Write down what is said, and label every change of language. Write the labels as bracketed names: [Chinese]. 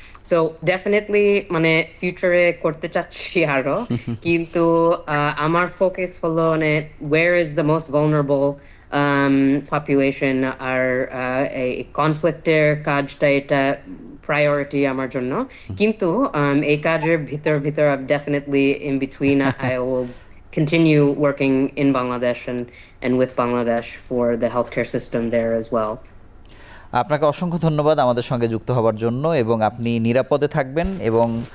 [Bangla] So definitely ফিউচারে করতে চাচ্ছি আরো, কিন্তু আমার ফোকাস হলো [English] where is the most vulnerable population, [Bangla] আর এই কনফ্লিক্টের কাজটা এটা প্রায়োরিটি আমার জন্য। কিন্তু এই কাজের ভিতর ভিতর definitely in between [English] I will continue working in Bangladesh and with Bangladesh for the healthcare system there as well. [Bangla] আপনাকে অসংখ্য ধন্যবাদ আমাদের সঙ্গে যুক্ত হওয়ার জন্য, এবং আপনি নিরাপদে থাকবেন, এবং